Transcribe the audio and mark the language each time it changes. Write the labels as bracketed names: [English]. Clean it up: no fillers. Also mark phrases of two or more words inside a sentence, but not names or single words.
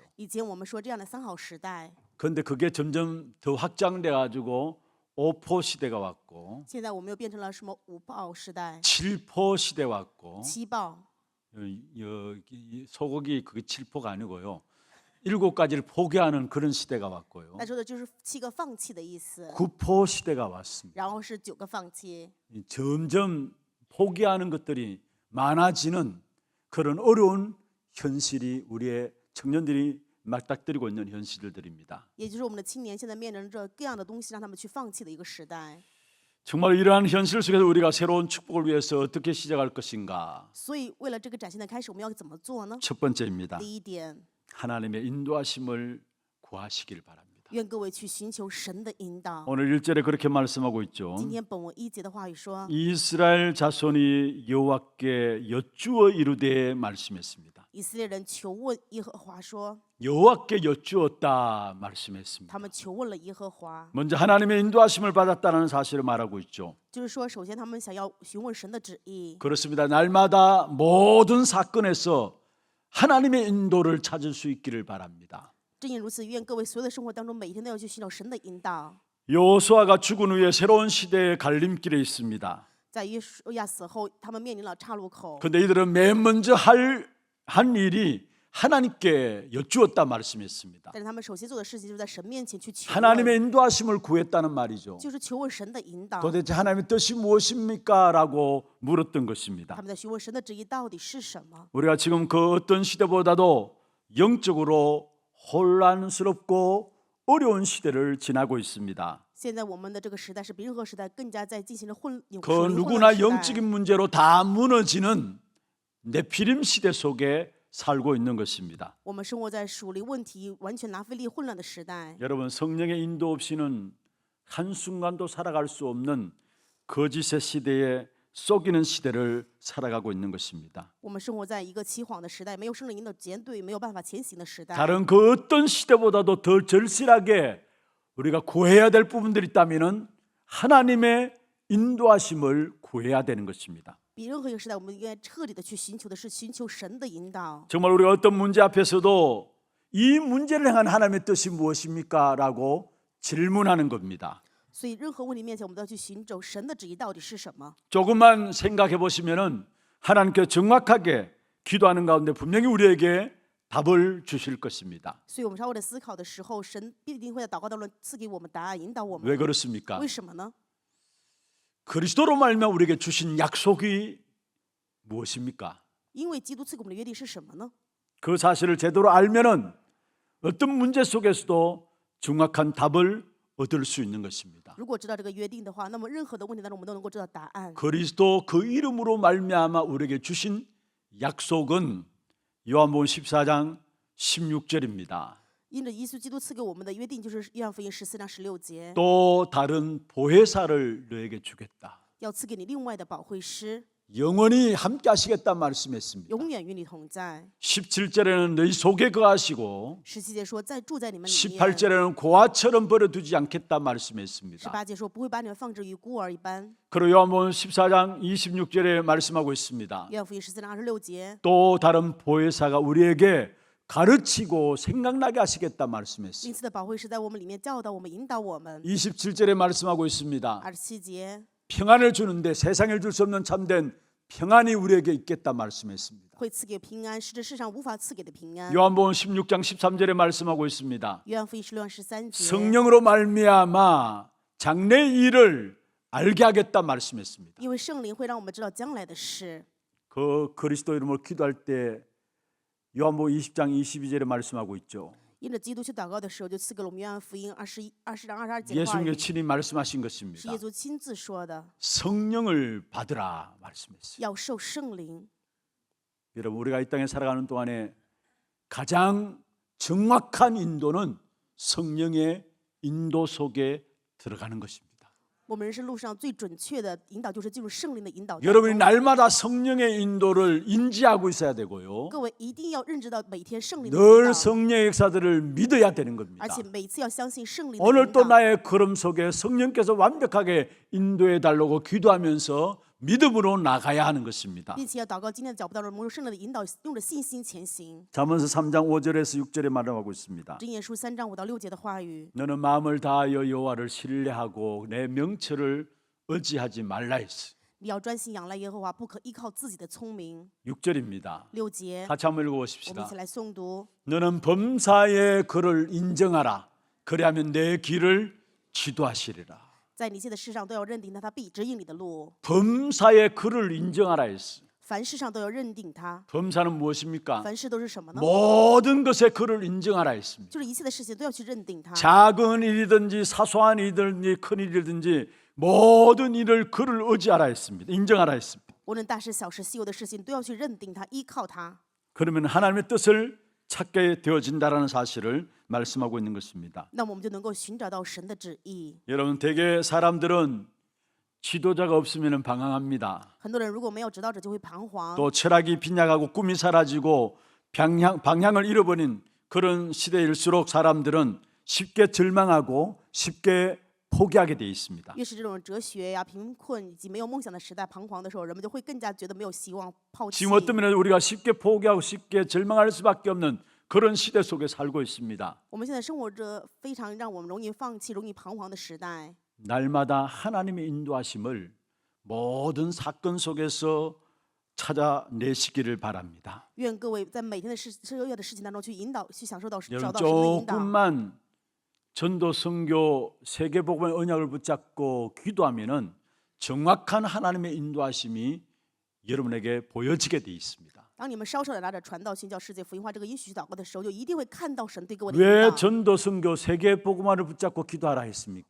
[Chinese] 以前我们说这样的三好时代， [Korean] 그런데 그게 점점 더 확장돼 가지고 오포 시대가 왔고 [Chinese] 现在我们又变成了什么五豹时代、 [Korean] 칠포 시대 왔고 [Chinese] 七豹。 [Korean] 여기 소고기 그게 칠포가 아니고요. 7가지를 포기하는 그런 시대가 왔고요. [Chinese] 那说的就是7个放弃的意思， [Korean] 구포 시대가 왔습니다. [Chinese] 然后是9个放弃。 [Korean] 점점 포기하는 것들이 많아지는 그런 어려운 현실이 우리의 청년들이 맞닥뜨리고 있는 현실들입니다. [Chinese] 也就是我们的青年现在面临着各样的东西，让他们去放弃的一个时代。 [Korean] 정말 이러한 현실 속에서 우리가 새로운 축복을 위해서 어떻게 시작할 것인가? [Chinese] 所以，为了这个崭新的开始，我们要怎么做呢？ [Korean] 첫 번째입니다. [Chinese] 第一点， [Korean] 하나님의 인도하심을 구하시길 바랍니다. [Chinese] 愿各位去寻求神的引导。 [Korean] 오늘 1절에 그렇게 말씀하고 있죠. [Chinese] 今天本文1节的话语说， [Korean] 이스라엘 자손이 여호와께 여쭈어 이르되 말씀했습니다. [Chinese] 以色列人求问耶和华说， [Korean] 여호와께 여쭈었다 말씀했습니다. [Chinese] 他们求问了耶和华， [Korean] 먼저 하나님의 인도하심을 받았다는 사실을 말하고 있죠. [Chinese] 就是说，首先他们想要询问神的旨意。 [Korean] 그렇습니다. 날마다 모든 사건에서 하나님의 인도를 찾을 수 있기를 바랍니다. [Chinese] 正因如此，愿各位所有的生活当中，每一天都要去寻找神的引导。 [Korean] 여호수아가 죽은 후에 새로운 시대의 갈림길에 있습니다. [Chinese] 在约书亚死后，他们面临了岔路口。 [Korean] 그런데 이들은 맨 먼저 한 일이 하나님께 여쭈었다 말씀했습니다. [Chinese] 但是他们首先做的事情，就是在神面前去求 [Korean] 하나님의 [Chinese] 问， [Korean] 인도하심을 구했다는 말이죠. [Chinese] 就是求问神的引导。 [Korean] 도대체 하나님의 뜻이 무엇입니까? 라고 물었던 것입니다. [Chinese] 他们在询问神的旨意到底是什么。 [Korean] 우리가 지금 그 어떤 시대보다도 영적으로 혼란스럽고 어려운 시대를 지나고 있습니다. [Chinese] 现在我们的这个时代是比任何时代更加在进行着属 [Korean] 그 [Chinese] 灵混 [Korean] 누구나 [Chinese] 乱的时代。 [Korean] 영적인 문제로 다 무너지는 네피림 시대 속에 살고 있는 것입니다. [Chinese] 我们生活在属灵问题完全拿非利混乱的时代。 [Korean] 여러분 성령의 인도 없이는 한순간도 살아갈 수 없는 거짓의 시대에 속이는 시대를 살아가고 있는 것입니다. [Chinese] 我们生活在一个欺谎的时代，没有圣灵引导绝对没有办法前行的时代。 [Korean] 다른 그 어떤 시대보다도 더 절실하게 우리가 구해야 될 부분들이 있다면은 하나님의 인도하심을 구해야 되는 것입니다. [Chinese] 比任何一个时代，我们应该彻底的去寻求的是寻求神的引导。 [Korean] 정말 우리가 어떤 문제 앞에서도 이 문제를 향한 하나님의 뜻이 무엇입니까? 라고 질문하는 겁니다. [Chinese] 所以任何问题面前，我们都要去寻找神的旨意到底是什么。 [Korean] 조금만 생각해 보시면은 하나님께 정확하게 기도하는 가운데 분명히 우리에게 답을 주실 것입니다. [Chinese] 所以我们稍微的思考的时候，神必定会在祷告当中赐给我们答案，引导我 [Korean] 왜 [Chinese] 们。 [Korean] 그렇습니까? [Chinese] 为什么呢？ [Korean] 그리스도로 말미암아 우리에게 주신 약속이 무엇입니까? [Chinese] 因为基督赐给我们的约定是什么呢？ [Korean] 그 사실을 제대로 알면은 어떤 문제 속에서도 정확한 답을 얻을 수 있는 것입니다. [Chinese] 如果知道这个约定的话，那么任何的问题当中，我们都能够知道答案。 [Korean] 그리스도 그 이름으로 말미암아 우리에게 주신 약속은 요한복음 14장 16절입니다. [Chinese] 因着耶稣基督赐给我们的约定，就是约翰福音14章16节， [Korean] 또 다른 보혜사를 너에게 주겠다. [Chinese] 要赐给你另外的保惠师， [Korean] 영원히 함께 하시겠다 말씀했습니다. [Chinese] 永远与你同在。 [Korean] 17절에는 너희 속에 거하시고 [Chinese] 17 节说，再住在你们里面。 [Korean] 18절에는 고아처럼 버려두지 않겠다 말씀했습니다. [Chinese] 18节说，不会把你们放置于孤儿一般。 [Korean] 그리고 요한복음 14장 26절에 말씀하고 있습니다. [Chinese] 约翰福音14章26节， [Korean] 또 다른 보혜사가 우리에게 가르치고 생각나게 하시겠다 말씀했어요. [Chinese] 另次的保惠师在我们里面教导我们、引导我们。 [Korean] 27절에 말씀하고 있습니다. [Chinese] 27节， [Korean] 평안을 주는데 세상에 줄 수 없는 참된 평안이 우리에게 있겠다 말씀했습니다. [Chinese] 会赐给平安，是这世上无法赐给的平安。 [Korean] 요한복음 16장 13절에 말씀하고 있습니다. [Chinese] 约翰福音16章13节， [Korean] 성령으로 말미암아 장래의 일을 알게 하겠다 말씀했습니다. [Chinese] 因为圣灵会让我们知道将来的事。 [Korean] 그 그리스도 이름으로 기도할 때 요한복음 20장 22절에 말씀하고 있죠. [Chinese] 因着基督去祷告的时候，就赐给了我们约翰福音20章22节的话 [Korean] 예수님이 [Chinese] 语， [Korean] 친히 말씀하신 [Chinese] 是 [Korean] 것입니다. [Chinese] 耶稣亲自说的， [Korean] 성령을 받으라 말씀했어요. [Chinese] 要受圣灵。 [Korean] 여러분 우리가 이 땅에 살아가는 동안에 가장 정확한 인도는 성령의 인도 속에 들어가는 것입니다. [Chinese] 我们人生路上最准确的引导，就是进入圣灵的引导当中。 [Korean] 여러분이 날마다 성령의 인도를 인지하고 있어야 되고요. [Chinese] 各位一定要认知到每天圣灵的引 [Korean] 늘 [Chinese] 导， [Korean] 성령의 역사들을 믿어야 되는 겁니다. [Chinese] 而且每次要相信圣灵的 [Korean] 오늘 [Chinese] 引 [Korean] 또 [Chinese] 导。 [Korean] 나의 걸음 속에 성령께서 완벽하게 인도해 달라고 기도하면서 믿음으로 나가야 하는 것입니다. [Chinese] 并且要祷告今天的脚步当中，蒙受圣灵的引导，用着信心前行。 [Korean] 잠언서 3장 5절에서 6절에 말하고 있습니다. [Chinese] 箴言书3章5到6节的话语， [Korean] 너는 마음을 다하여 여호와를 신뢰하고 내 명철을 의지하지 말라 했어. [Chinese] 你要专心仰赖耶和华，不可依靠自己的聪明。 [Korean] 6절입니다. [Chinese] 6节， [Korean] 같이 한번 [Chinese] 我们一 [Korean] 읽어보십시다. [Chinese] 起来诵读。 [Korean] 너는 범사의 그를 인정하라. 그리하면 내 길을 지도하시리라. [Chinese] 在你一切的事上都要认定他，他必指引你的路。 [Korean] 범사의 그를 인정하라 했어. [Chinese] 凡事上都要认定他。 [Korean] 범사는 무엇입니까? [Chinese] 凡事都是什么呢？ [Korean] 모든 것에 그를 인정하라 했습니다. [Chinese] 就是一切的事情都要去认定他。 [Korean] 작은 일이든지 사소한 일이든지 큰 일이든지 모든 일을 그를 의지하라 했습니다. 인정하라 했습니다. [Chinese] 无论大事小事、稀有的事情，都要去认定他，依靠他。 [Korean] 그러면 하나님의 뜻을 찾게 되어진다라는 사실을 말씀하고 있는 것입니다. [Chinese] 那么我们就能够寻找到神的旨意。 [Korean] 여러분 대개 사람들은 지도자가 없으면 방황합니다. [Chinese] 很多人如果没有指导者，就会彷徨。 [Korean] 또 철학이 빈약하고 꿈이 사라지고 방향을 잃어버린 그런 시대일수록 사람들은 쉽게 절망하고 쉽게 포기하게 돼 있습니다. [Chinese] 越是这种哲学呀、贫困以及没有梦想的时代彷徨的时候，人们就会更加觉得没有希望，抛弃。 [Korean] 지금 어떤 면에서 우리가 쉽게 포기하고 쉽게 절망할 수밖에 없는 그런 시대 속에 살고 있습니다. [Chinese] 我们现在生活着非常让我们容易放弃、容易彷徨的时代。 [Korean] 날마다 하나님의 인도하심을 모든 사건 속에서 찾아내시기를 바랍니다. [Chinese] 愿各位在每天的社会的事情当中去引导、去享受到、找 [Korean] 여러분 [Chinese] 到神的引导。 [Korean] 조금만 전도 선교 세계복음의 언약을 붙잡고 기도하면은 정확한 하나님의 인도하심이 여러분에게 보여지게 돼 있습니다. [Chinese] 当你们稍稍的拿着传道、宣教世界福音化这个应许去祷告的时候，就一定会看到神对各位的引 [Korean] 왜 [Chinese] 导。 [Korean] 전도 선교 세계복음화를 붙잡고 기도하라 했습니까?